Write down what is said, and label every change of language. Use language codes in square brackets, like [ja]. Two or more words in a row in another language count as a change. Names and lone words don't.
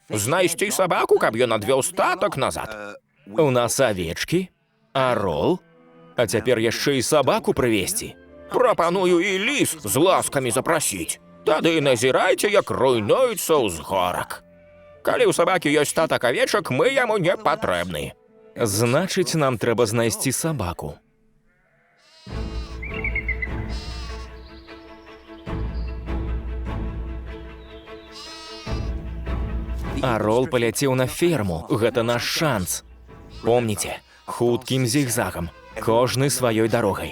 [be] Знайсці сабаку, каб ён адвёў статак назад. У нас авечкі, арол, а цяпер яшчэ і сабаку прывесці. Прапаную і ліс з ласкамі запрасіць. Тады назірайце, як руйнуецца ўзгорак. Калі ў сабакі ёсць статак авечак, мы яму не патрэбны. [uk] Значить, нам треба знайти собаку. [be] Арол паляцеў на ферму. Гэта наш шанс. Помніце, хуткім зігзагам, кожны сваёй дарогай.